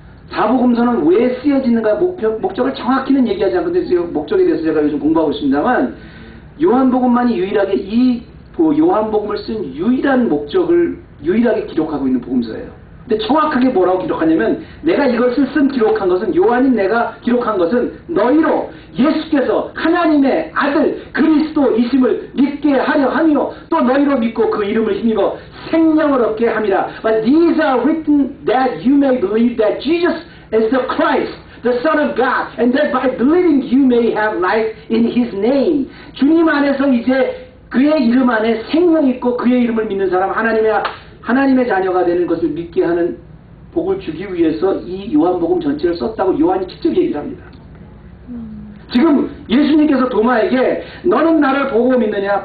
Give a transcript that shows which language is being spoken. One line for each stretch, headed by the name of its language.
Korean: 사복음서는 왜 쓰여지는가 목적을 정확히는 얘기하지 않는데 목적에 대해서 제가 요즘 공부하고 있습니다만, 요한복음만이 유일하게 이 요한복음을 쓴 유일한 목적을 유일하게 기록하고 있는 복음서예요. 근데 정확하게 뭐라고 기록하냐면, 내가 이것을 기록한 것은, 요한인 내가 기록한 것은 너희로 예수께서 하나님의 아들 그리스도이심을 믿게 하려 하며 또 너희로 믿고 그 이름을 힘입어 생명을 얻게 함이라.
English: But these are written that you may believe that Jesus is the Christ, the Son of God, and that by believing you may have life in His name.
Korean: 주님 안에서 이제 그의 이름 안에 생명이 있고 그의 이름을 믿는 사람, 하나님의 자녀가 되는 것을 믿게 하는 복을 주기 위해서 이 요한복음 전체를 썼다고 요한이 직접 얘기를 합니다. 지금 예수님께서 도마에게 너는 나를 보고 믿느냐?